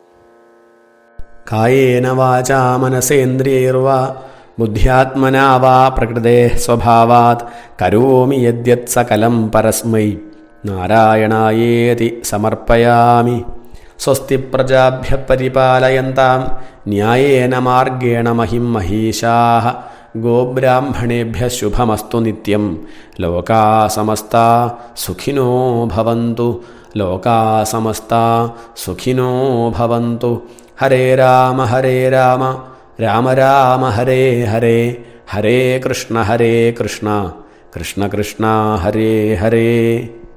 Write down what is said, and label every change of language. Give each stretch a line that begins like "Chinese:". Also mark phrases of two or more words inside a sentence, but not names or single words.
Sanskrit: കായേന വാചാ മനസേന്ദ്രിയൈർവാ ബുദ്ധ്യാത്മനാ വാ പ്രകൃതേ സ്വഭാവാത് കരോമി യദ്യത് സകലം പരസ്മൈ നാരായണായേതി സമർപ്പയാമി. സ്വസ്തി പ്രജാഭ്യ പരിപാലയന്താം ന്യായേന മാർഗേണ മഹിം മഹീശാഃ. ഗോബ്രാഹ്മണേഭ്യ ശുഭമസ്തു നിത്യം. ലോകാ സമസ്താ സുഖിനോ ഭവന്തു. ലോകാ സമസ്താ സുഖിനോ ഭവന്തു. ഹരേ രാമ രാമ രാമ ഹരേ ഹരേ, ഹരേ കൃഷ്ണ കൃഷ്ണ കൃഷ്ണ ഹരേ ഹരേ.